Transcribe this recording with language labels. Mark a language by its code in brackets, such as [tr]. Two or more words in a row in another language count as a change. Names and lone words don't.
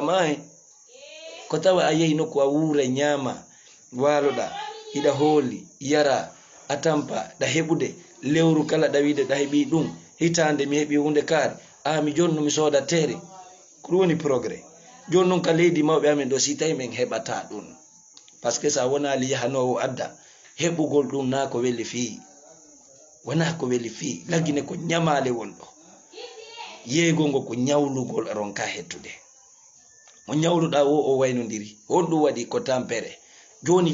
[ff] kama he ko tawa a yehi nokku a wuura ñaama waloɗa hiɗa hooli yara a tampa ɗa heɓude lewru kala ɗawiide ɗa heɓi ɗum hitande mi heɓi hunde kaari mi joni no mi sooda tere ko ɗum woni progrès joni noon ka leydi mawɓe amen ɗo si tawi men heɓata ɗum [fr] par ce que [ff] sa wonali yahanowo adda heɓugol ɗum na ko weli fi wona ko weli fi lagine ko ñamale wonɗo yeegol ngo ko ñawlugol ronka hettude mo ñawluɗa o waynodiri honɗum waɗi ko tampere joni